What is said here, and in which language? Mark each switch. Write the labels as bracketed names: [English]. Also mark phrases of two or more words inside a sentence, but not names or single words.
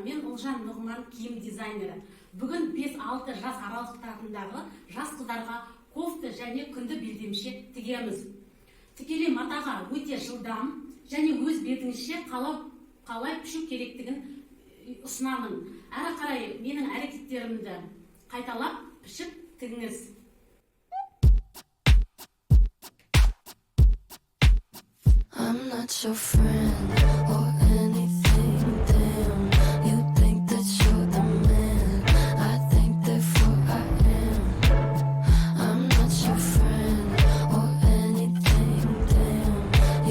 [Kazakh] Мен Ұлжан Нұғман, киім дизайнері. Бүгін 5-6 жас аралықтарындағы жас қыздарға кофта және күнді белдемше тігеміз. Тікелей матаға өте жылдам және өз бетіңізше қалай пішу керектігін ұсынамын. Әрі қарай менің әрекеттерімді қайталап пішіп тігіңіз. [English] I'm not your friend or anything, damn. You think that you're the man, I think therefore I am. I'm not your friend or anything, damn.